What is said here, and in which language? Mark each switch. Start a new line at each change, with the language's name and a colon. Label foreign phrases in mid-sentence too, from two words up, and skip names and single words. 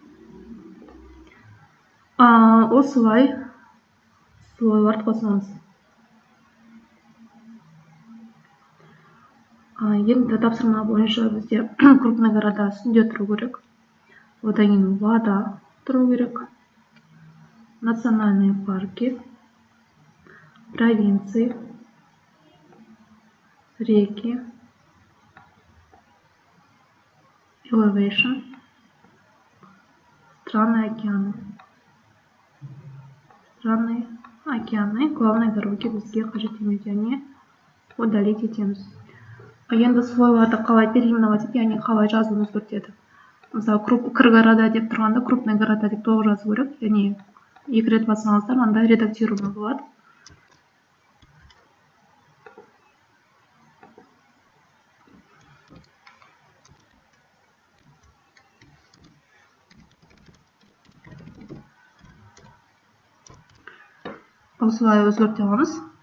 Kazakh: Осылай слойларды қосамыз. Енді тапсырма бойынша бізде
Russian: крупный города
Kazakh: үстінде тұру керек. Одан кейін вода тұру керек.
Russian: Национальные парки, провинции, реки, elevation, страны, океаны. Страны, океаны, главные дороги
Kazakh: бізге қажет емес, яғни удалить етеміз. Енді слойларды қалай переименовать, яғни қалай жазуын өзгертеді. Мысалы, города деп тұрғанда,
Russian: крупный города
Kazakh: деп толық жазу керек, яғни екі рет бассаңыздар, анда редактируемі болады. Осылай өзгерте аламыз.